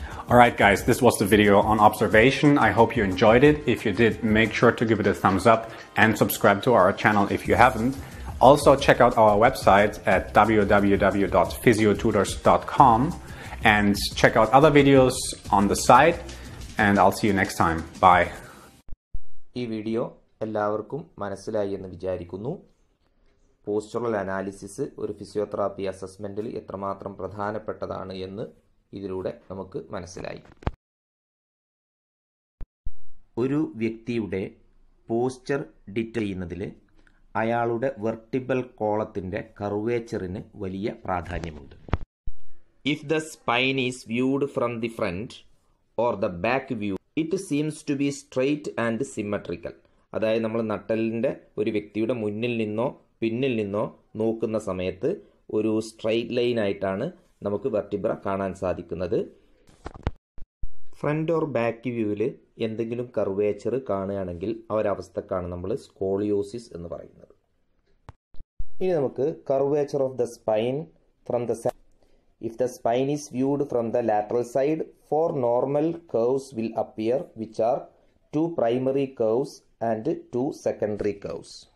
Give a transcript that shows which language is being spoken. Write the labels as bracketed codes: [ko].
[en] Alright guys, this was the video on observation. I hope you enjoyed it. If you did, make sure to give it a thumbs up and subscribe to our channel if you haven't. Also check out our website at www.physiotutors.com and check out other videos on the site, and I'll see you next time. Bye. [ml] ഈ video എല്ലാവർക്കും മനസ്സിലായി എന്ന് വിചാരിക്കുന്നു. Postural analysis ഒരു physiotherapy അസസ്മെന്റിൽ എത്രമാത്രം പ്രധാനപ്പെട്ടതാണ് എന്ന് ഇതിലൂടെ നമുക്ക് മനസ്സിലായി. ഒരു വ്യക്തിയുടെ പോസ്ചർ ഡിറ്റക്ട് ചെയ്യുന്നതിൽ അയാളുടെ വെർട്ടിബൽ കോളത്തിന്റെ കർവേച്ചറിന് വലിയ പ്രാധാന്യമുണ്ട്. [en] If the spine is viewed from the front or the back view, it seems to be straight and symmetrical. [ml] അതായത് നമ്മൾ നട്ടലിൻ്റെ ഒരു വ്യക്തിയുടെ മുന്നിൽ നിന്നോ പിന്നിൽ നിന്നോ നോക്കുന്ന സമയത്ത് ഒരു സ്ട്രെയിറ്റ് ലൈൻ ആയിട്ടാണ് നമുക്ക് വെർട്ടിബ്ര കാണാൻ സാധിക്കുന്നത്. ഫ്രണ്ട് ഓർ ബാക്ക് വ്യൂവിൽ എന്തെങ്കിലും കർവേച്ചർ കാണുകയാണെങ്കിൽ ആ ഒരവസ്ഥക്കാണ് നമ്മൾ സ്കോളിയോസിസ് എന്ന് പറയുന്നത്. ഇനി നമുക്ക് [en] curvature of the spine from the side. If the spine is viewed from the lateral side, 4 normal curves will appear, which are 2 primary curves and 2 secondary curves.